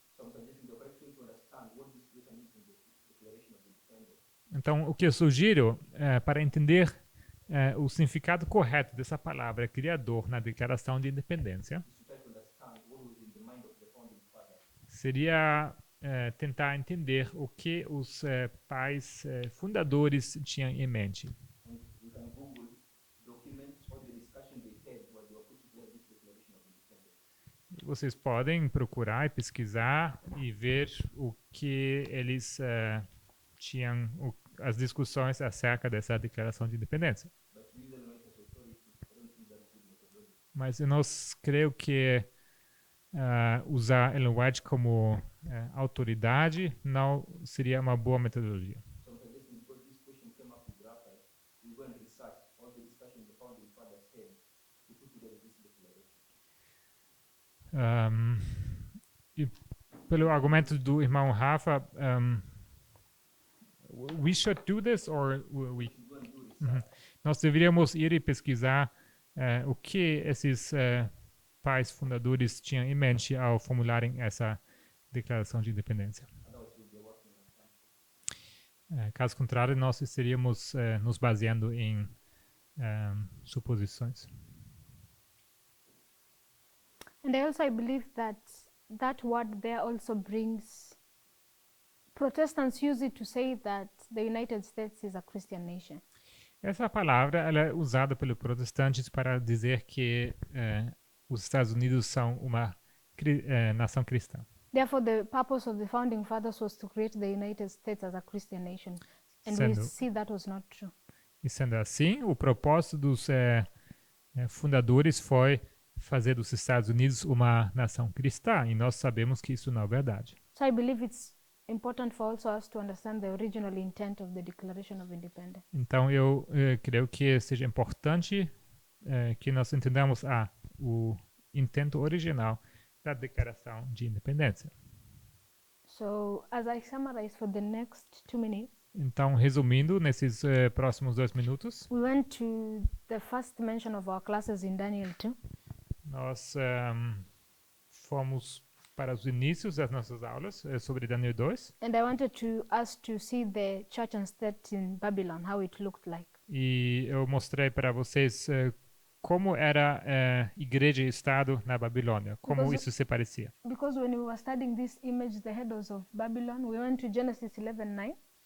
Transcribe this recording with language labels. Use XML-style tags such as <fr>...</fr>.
<en>So I'm suggesting the correct way to understand what this creator means in the declaration of independence.</en> <pt>Então, o que eu sugiro para entender o significado correto dessa palavra criador na Declaração de Independência</pt> <en>Is to try to understand what was in the mind of the founding fathers.</en> <pt>seria tentar entender o que os pais fundadores tinham em mente.</pt> <en>And we can Google documents or the discussion they had where they were putting together this declaration of independence.</en> <pt>vocês podem procurar e pesquisar e ver o que eles tinham, as discussões acerca dessa declaração de independência.</pt> <en>But usually when it has authority, I don't think that's good methodology.</en> <pt>Mas eu não creio que usar Ellen White como autoridade não seria uma boa metodologia.</pt> <en>So I'm suggesting because this question came up with Raphael, we go and research all the discussions the founding fathers had to put together this declaration.</en> <pt>E pelo argumento do irmão Rafa,</pt> <en>we should do this or we We should go and do research.</en> <pt>nós deveríamos ir e pesquisar o que esses pais fundadores tinham em mente ao formularem essa declaração de independência.</pt> <en>Otherwise, we'll be working on assumptions.</en> <pt>Caso contrário, nós estaríamos nos baseando em suposições.</pt> <en>And I believe that that word there also brings, Protestants use it to say that the United States is a Christian nation.</en> <pt>Essa palavra ela é usada pelos protestantes para dizer que os Estados Unidos são uma nação cristã.</pt> <en>Therefore, the purpose of the founding fathers was to create the United States as a Christian nation. And we</en> <pt>Sendo-</pt> <en>see that was not true.</en> <pt>E sendo assim, o propósito dos fundadores foi fazer dos Estados Unidos uma nação cristã, e nós sabemos que isso não é verdade.</pt> <en>So I believe it's important for also us to understand the original intent of the Declaration of Independence.</en> <pt>Então, eu creio que seja importante que nós entendamos o intento original da Declaração de Independência.</pt> <en>So as I summarize for the next 2 minutes,</en> <pt>Então, resumindo, nesses próximos 2 minutos,</pt> <en>we went to the first mention of our classes in Daniel 2.</en> <pt>nós fomos para os inícios das nossas aulas sobre Daniel 2,</pt> <en>And I wanted us to see the church and state in Babylon, how it looked like.</en> <pt>e eu mostrei para vocês como era igreja e Estado na Babilônia, como</pt> <en>Because-</en> <pt>isso se parecia.</pt> <en>Because when we were studying this image, the headers of Babylon, we went to Genesis 11:9.</en>